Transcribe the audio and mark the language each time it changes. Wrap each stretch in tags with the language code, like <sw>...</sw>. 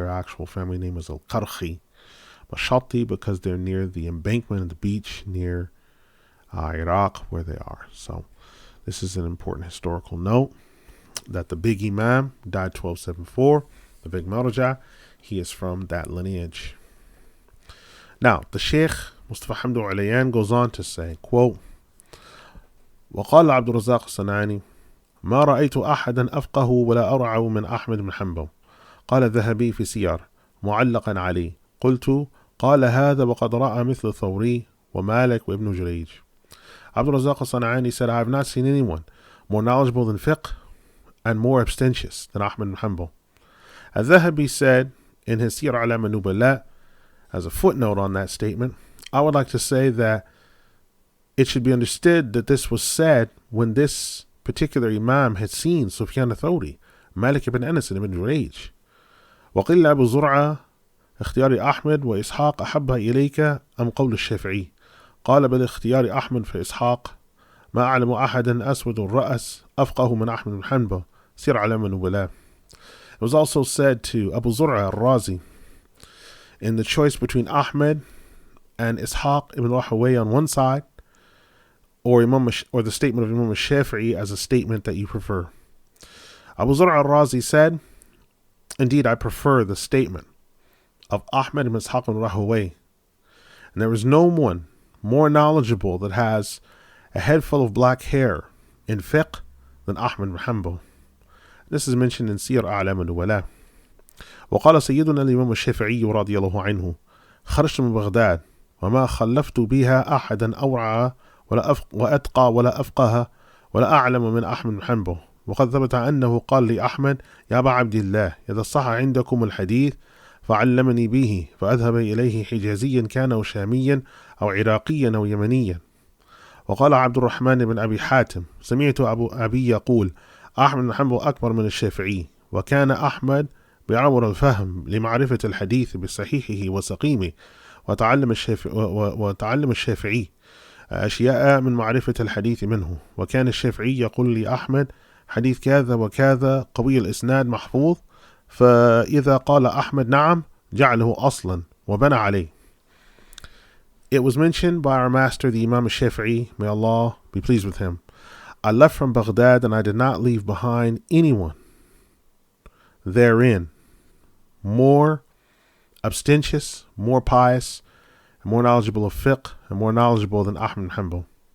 <en>Their actual family name is al-Qarqi, but Shatti because they're near the embankment of the beach near Iraq where they are. So this is an important historical note that the big Imam died 1274, the big Marja, he is from that lineage. Now, the Shaikh Mustafa Hamdu Ulayyan goes on to say, quote,</en> <ar>وقال عبد الرزاق الصنعاني ما رأيت أحدا أفقه ولا أرعى من أحمد بن حنبل. قال الذهبي في سير معلقا عليه قلت قال هذا وقد رأى مثل ثوري ومالك وابن جريج.</ar> <en>Abdul Razak al-San'ani said, I have not seen anyone more knowledgeable than fiqh and more abstentious than Ahmad ibn Hanbal. Al-Dhahabi said in his Siyar Alam al-Nubala, as a footnote on that statement, I would like to say that it should be understood that this was said when this particular Imam had seen Sufyan al-Thawri, Malik ibn Anas ibn Jurayj.</en> <ar>وقيل أبو زرعة اختيار أحمد وإسحاق أحبها إليك أم قول الشافعي. قال بل اختيار أحمد في إسحاق ما أعلم أحدا أسود الرأس أفقه من أحمد بن حنبل سير علم النبلاء.</ar> <en>It was also said to Abu Zur'a al-Razi in the choice between Ahmed and Ishaq ibn Rahawayh on one side, or the statement of Imam al-Shafi'i as a statement that you prefer. Abu Zur'a al-Razi said, indeed, I prefer the statement of Ahmed ibn Ishaq ibn Rahawayh. And there is no one more knowledgeable that has a head full of black hair in fiqh than Ahmad ibn Hanbal. This is mentioned in Siyar A'lam al-Nuwala.</en> <ar>وقال سيدنا الإمام الشافعي رضي الله عنه خرجت من بغداد وما خلفت بها أحدا أورع وأتقى ولا أفقه ولا أعلم من أحمد بن حنبل. وقد ثبت أنه قال لأحمد يا أبا عبد الله إذا صح عندكم الحديث فعلمني به فأذهب إليه حجازيا كان أو شاميا أو عراقيا أو يمنيا. وقال عبد الرحمن بن أبي حاتم سمعت أبي يقول أحمد بن حنبل أكبر من الشافعي، وكان أحمد بعمر الفهم لمعرفة الحديث بصحيحه وسقيمه، وتعلم الشافعي أشياء من معرفة الحديث منه. وكان الشافعي يقول لي أحمد حديث كذا وكذا قوي الإسناد محفوظ، فإذا قال أحمد نعم جعله أصلا وبنى عليه.</ar> <en>It was mentioned by our master, the Imam Shafi'i, may Allah be pleased with him. I left from Baghdad and I did not leave behind anyone therein more abstentious, more pious, and more knowledgeable of fiqh, and more knowledgeable than Ahmad ibn Hanbal.</en>